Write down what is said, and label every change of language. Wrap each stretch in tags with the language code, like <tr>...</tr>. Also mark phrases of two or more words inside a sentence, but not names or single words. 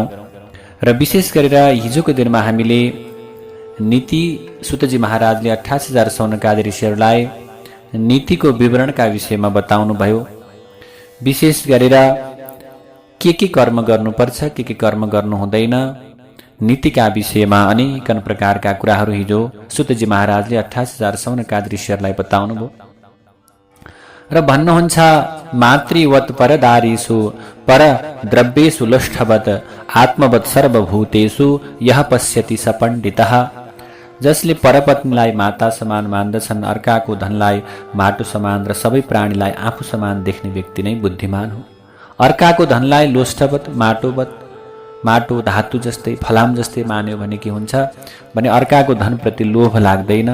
<ne>र विशेष गरेर हिजोको दिनमा हामीले नीति सुतजी महाराजले 28,000 सौनकादि ऋषिहरूलाई नीतिको विवरणका विषयमा बताउनुभयो। विशेष गरेर के कर्म गर्नुपर्छ, के कर्म गर्नु हुँदैन, नीतिका विषयमा अनेकन प्रकारका कुराहरू हिजो सुतजी महाराजले 28,000 सौनकादि ऋषिहरूलाई बताउनुभयो। र भन्नुहुन्छ</ne> <sa>मातृवत् परदारीषु पर द्रव्येषु लुष्ठवत् आत्मवत् सर्वभूतेषु यः पश्यति स पण्डितः।</sa> <ne>जसले परपत्नीलाई माता समान मान्दछन्, अर्काको धनलाई माटो समान र सबै प्राणीलाई आफू समान देख्ने व्यक्ति नै बुद्धिमान हो। अर्काको धनलाई लोष्ठवत् माटो धातु जस्तै फलाम जस्तै मान्यो भने के हुन्छ भने अर्काको धनप्रति लोभ लाग्दैन।</ne>